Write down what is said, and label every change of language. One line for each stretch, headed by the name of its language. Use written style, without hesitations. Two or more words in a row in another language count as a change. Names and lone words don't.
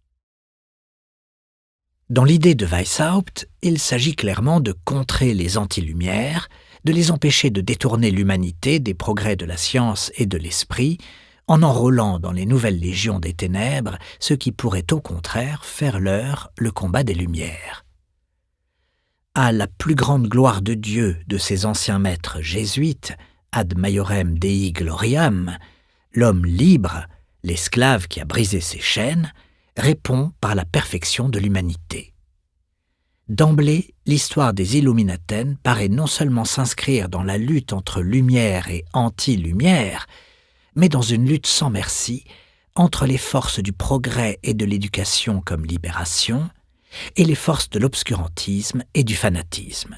French: Dans l'idée de Weishaupt, il s'agit clairement de contrer les anti-lumières, de les empêcher de détourner l'humanité des progrès de la science et de l'esprit, en enrôlant dans les nouvelles légions des ténèbres ce qui pourrait au contraire faire leur le combat des Lumières. À la plus grande gloire de Dieu de ses anciens maîtres jésuites,
Latin: ad maiorem Dei gloriam,
French: l'homme libre, l'esclave qui a brisé ses chaînes, répond par la perfection de l'humanité. D'emblée, l'histoire des Illuminaten paraît non seulement s'inscrire dans la lutte entre lumière et anti-lumière, mais dans une lutte sans merci entre les forces du progrès et de l'éducation comme libération et les forces de l'obscurantisme et du fanatisme.